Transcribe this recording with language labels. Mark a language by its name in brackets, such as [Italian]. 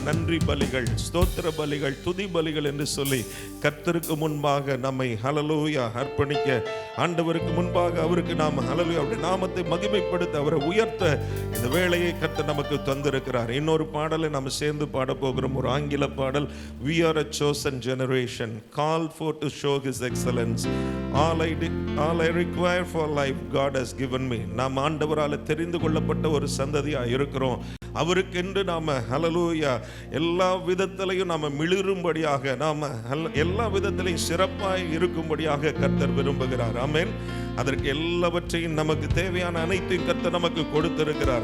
[Tamil] நன்றி பலிகள், ஸ்தோத்திர பலிகள், துதி பலிகள் என்று சொல்லி கர்த்தருக்கு முன்பாக நம்மை ஹல்லேலூயா அர்ப்பணிக்க, ஆண்டவருக்கு முன்பாக அவருக்கு நாம் ஹல்லேலூயா அவருடைய நாமத்தை மகிமைப்படுத்த, அவரை உயர்த்த இந்த வேளையை கர்த்தர் நமக்கு தந்திருக்கிறார். இன்னொரு பாடலை நாம் சேர்ந்து பாட போகிறோம். ஒரு ஆங்கில பாடல். [English] We are a chosen generation, called for to show His excellence. All I require for life God has given me. [Tamil] நாம் ஆண்டவரால் தெரிந்து கொள்ளப்பட்ட ஒரு சந்ததியாக இருக்கிறோம். அவருக்கென்று நாம ஹல்லேலூயா எல்லா விதத்திலையும் நாம மிளிரும்படியாக, நாம எல்லா விதத்திலையும் சிறப்பாய் இருக்கும்படியாக கர்த்தர் விரும்புகிறார். ஆமென். அதற்கு எல்லாவற்றையும் நமக்கு தேவையான அனைத்தையும் கர்த்தர் நமக்கு கொடுத்திருக்கிறார்.